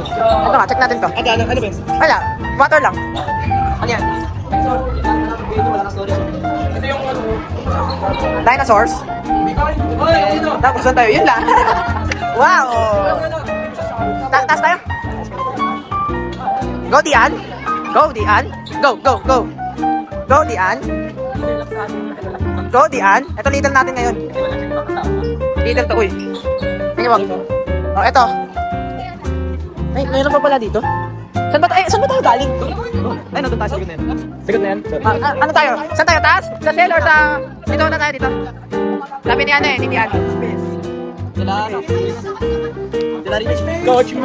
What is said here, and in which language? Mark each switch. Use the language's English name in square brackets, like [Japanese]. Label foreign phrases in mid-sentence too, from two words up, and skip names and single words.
[Filipino] Ito nga, check natin to. Ano ba yun? Wala, water lang. Ano yan? Ito yung ano. Dinosaurs. Tapos saan tayo? Yun lang. Wow! Taas tayo. [English] Go, Dian. Go, Dian. Go, go, go. Go, Dian. Go, Dian. [Filipino] Ito, little natin ngayon. Little to, uy. Tingnan mo. Oh, eto. Ay, mayroon pa pala dito. Saan ba tayo galing? Ay, nandun tayo sa likod na yan. Sigot na yan. Ano tayo? Saan tayo? Taas? Sa [English] cell or [Filipino] sa... Dito na tayo, dito. Sabi ni ano eh, ni Dian. Coach Ma!